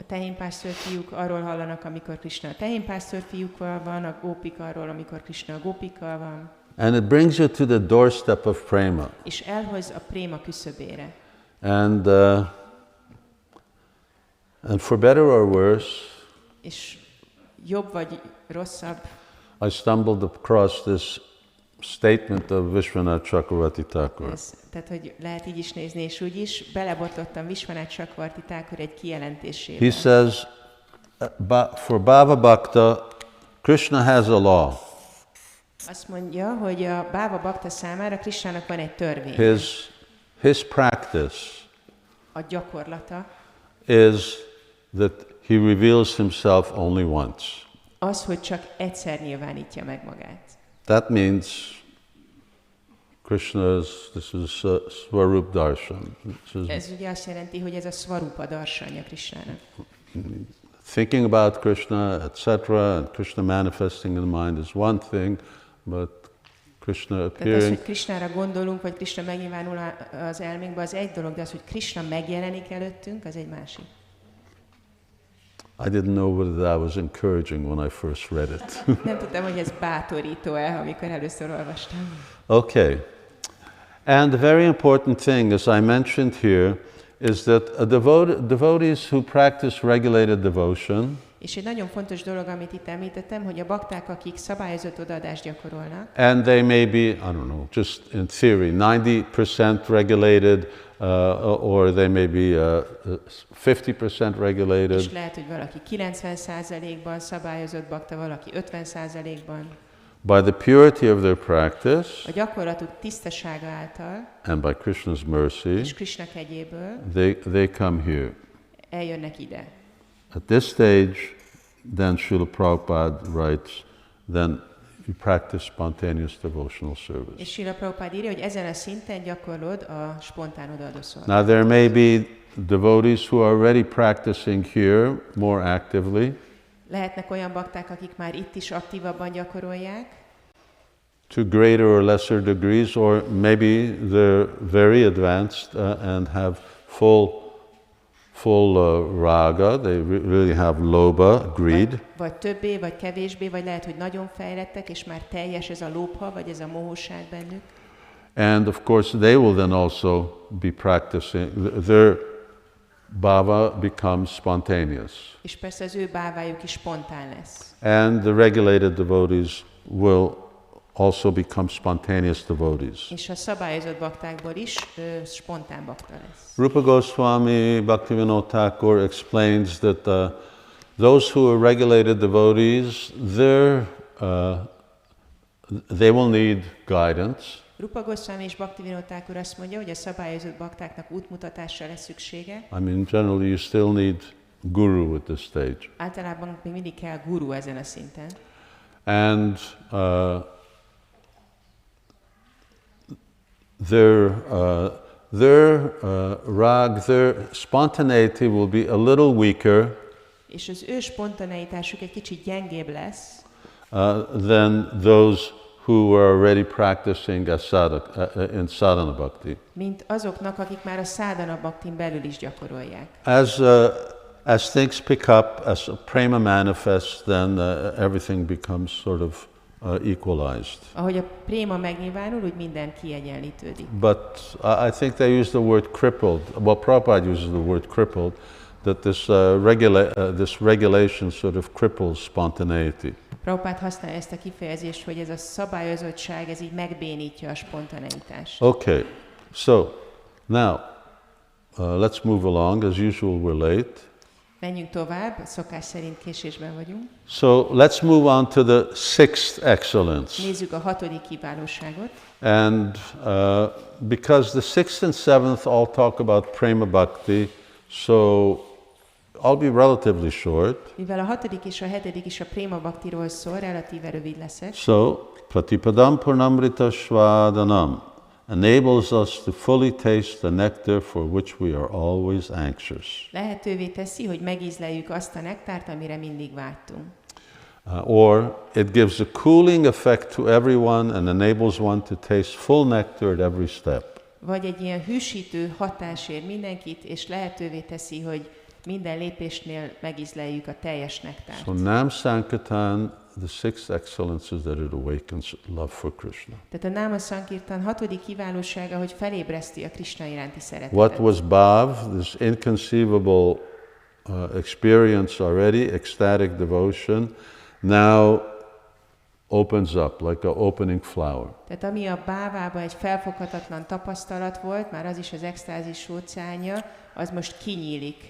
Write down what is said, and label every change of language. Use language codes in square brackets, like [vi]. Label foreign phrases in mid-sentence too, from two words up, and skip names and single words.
[hu] A tehénpásztor fiúk arról hallanak, amikor Krishna a tehénpásztor fiúkkal van, a gópik arról, amikor Krishna a gópikkal van. [en] And it brings you to the doorstep of prema. [hu] És elhoz a préma küszöbére. [en] And for better or worse, [hu] És jobb vagy rosszabb, [en] I stumbled across this statement of Vishwanath Chakravarti Thakur. [hu] tehát hogy lehet így is nézni, és úgy is, belebotlottam Vishwanath Chakravarti Thakur egy kijelentésébe. [en] He says, for [sa] Bhava Bhakta, [en] Krishna has a law. [hu] Azt mondja, hogy a [sa] Bhava Bhakta [hu] számára Krishnának van egy törvény. [en] His practice [hu] A gyakorlata [en] is that he reveals himself only once. [hu] az, hogy csak egyszer nyilvánítja meg magát. [en] That means this is [sa] Swarup Darshan. [hu] Ez ugye azt jelenti, hogy ez a [sa] Swarupa darsanya [hu] Krishnának. [en] Thinking about Krishna, etc., and Krishna manifesting in the mind is one thing, but Krishna [hu] Tehát az, [en] appearing... [hu] hogy Krishnára gondolunk, vagy Krishna megnyilvánul az elménkben, az egy dolog, de az, hogy Krishna megjelenik előttünk, az egy másik. [en] I didn't know whether that was encouraging when I first read it. [hu] Nem tudtam, hogy ez bátorító-e, amikor először olvastam. [en] Okay. And the very important thing, as I mentioned here, is that devotees who practice regulated devotion, [hu] És egy nagyon fontos dolog, amit itt említettem, hogy a bakták, akik szabályozott odaadást gyakorolnak, [en] and they may be, I don't know, just in theory, 90% regulated, or they may be 50% regulated. [hu] és lehet, hogy valaki 90%-ban szabályozott bakta, valaki 50%-ban. [en] By the purity of their practice, [hu] A gyakorlatuk tisztasága által, [en] and by Krishna's mercy, [hu] és Krishna kegyéből [en] they come here. [hu] eljönnek ide. [en] At this stage, then Srila Prabhupada writes, then you practice spontaneous devotional service. [hu] És Srila Prabhupada írja, hogy ezen a szinten gyakorlod a spontán odaadó szolgálatot. [en] Now there may be devotees who are already practicing here more actively, [hu] Lehetnek olyan bakták, akik már itt is aktívabban gyakorolják, [en] to greater or lesser degrees, or maybe they're very advanced and have full raga, they really have lobha, greed. [hu] vagy többé, vagy kevésbé, vagy lehet, hogy nagyon fejlettek, és már teljes ez a lóbha, vagy ez a mohóság bennük. [en] And of course they will then also be practicing, their bhava becomes spontaneous. [hu] És persze az ő bávájuk is spontán lesz. [en] And the regulated devotees will also become spontaneous devotees. [hu] És a szabályozott baktákból is spontán bakta lesz. [en] Rupa Goswami Bhaktivinoda Thakur explains that those who are regulated devotees, they will need guidance. [hu] Rupa Goswami és Bhaktivinoda Thakur azt mondja, hogy a szabályozott baktáknak útmutatásra lesz szüksége. [en] I mean, generally you still need guru at this stage. [hu] Általában még mindig kell guru ezen a szinten. [en] And their spontaneity will be a little weaker. [hu] És az ő spontaneitásuk egy kicsit gyengébb lesz. [en] than those who were already practicing in [sa] sadhana bhakti. [hu] Mint azoknak, akik már a [sa] sadhana bhaktin [hu] belül is gyakorolják. [en] As things pick up, as prema manifests, then everything becomes sort of equalized. [hu] Ahogy a préma megnyilvánul, úgy minden kiegyenlítődik. [en] But I think they use the word crippled. Well, Prabhupada uses the word crippled, that this regulation sort of cripples spontaneity. [hu] Prabhupád használja ezt a kifejezést, hogy ez a szabályozottság, ez így megbénítja a spontaneitást. [en] Okay, so now let's move along. As usual, we're late. [hu] Menjünk tovább, szokás szerint késésben vagyunk. [en] So let's move on to the sixth excellence. [hu] Nézzük a 6. kiválóságot. [en] And because the sixth and seventh all talk about [sa] prema bhakti, [en] so I'll be relatively short. [hu] Mivel a 6. és a 7. is a [sa] préma bhaktiról [hu] szól, relatíve rövid leszek. [en] So, [sa] pratipadam purnamrita svadanam [en] enables us to fully taste the nectar for which we are always anxious. [hu] Lehetővé teszi, hogy megízleljük azt a nektárt, amire mindig vágytunk. [en] Or it gives a cooling effect to everyone and enables one to taste full nectar at every step. [hu] Vagy egy ilyen hűsítő hatás ér mindenkit, és lehetővé teszi, hogy minden lépésnél megízleljük a teljes nektárt. [en] So Nam Sankirtan, the sixth excellence is that it awakens love for Krishna. [hu] Tehát a Náma Sankirtan 6. kiválósága, hogy felébreszti a Krishna iránti szeretetet. [en] What was bhav, this inconceivable experience already, ecstatic devotion, now opens up like an opening flower. [hu] Tehát ami a bávában egy felfoghatatlan tapasztalat volt, már az is az extázis óceánja, az most kinyílik.